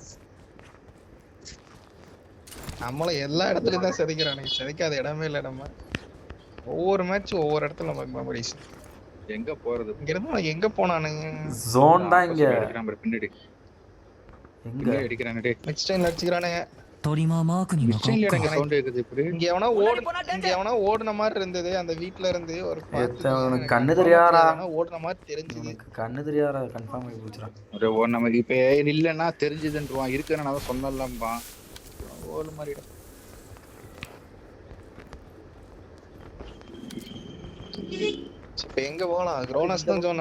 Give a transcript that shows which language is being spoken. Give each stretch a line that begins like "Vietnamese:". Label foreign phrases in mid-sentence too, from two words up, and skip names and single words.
Tamil: நம்மள எல்லா இடத்துலயும் தான் செதைக்கிறானுங்க. செதைக்காத இடமே இல்ல. நம்ம ஒவ்வொரு மேட்ச் ஒவ்வொரு இடத்துல நமக்கு மெமரிஸ். எங்க போறது? இங்க இருந்து எங்க போனானுங்க? ஜோன் தான் இங்க. பின்னாடி எங்க அடிக்கிறானே? டேய்
English: next time
Tamil: அடிச்சுக்கறானே.
Japanese: トリマーマークに向かおうか。
Tamil: சவுண்ட் கேக்குது இப்படி. இங்க எவனா ஓடுன மாதிரி இருந்தது. அந்த வீட்ல இருந்து ஒரு உனக்கு கண்ணு தெரியாதா? ஓடுன மாதிரி தெரிஞ்சது. உனக்கு கண்ணு தெரியாதா? கன்ஃபார்ம் ஆகி போச்சுடா. ஒரு நமக்கு இப்ப இல்லன்னா தெரிஞ்சதுன்றான். இருக்குன்னு நான் சொன்னலாம்பா. ஓடு மாதிரிடா. இப்ப எங்க போலாம்? குரோனஸ் தான் ஜோன்.